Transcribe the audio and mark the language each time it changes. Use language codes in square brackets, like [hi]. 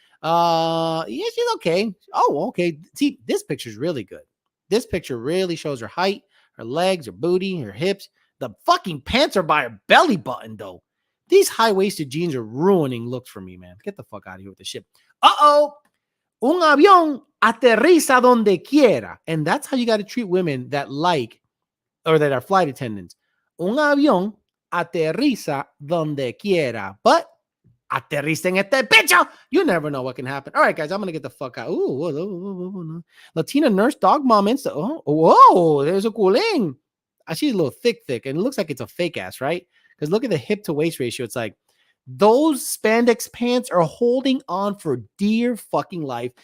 [en] Yeah, she's okay. Oh, okay. See, this picture's really good. This picture really shows her height, her legs, her booty, her hips. The fucking pants are by her belly button, though. These high-waisted jeans are ruining looks for me, man. Get the fuck out of here with this shit. [es] Un avión aterriza donde quiera. [en] And that's how you got to treat women that like, or that are flight attendants. [es] Un avión aterriza donde quiera. [en] But [es] aterriza en este pecho. [en] You never know what can happen. All right, guys, I'm going to get the fuck out. Ooh, Latina nurse, dog mom, Insta. Oh, whoa, there's a cooling. She's a little thick, and it looks like it's a fake ass, right? Because look at the hip to waist ratio. It's like those spandex pants are holding on for dear fucking life.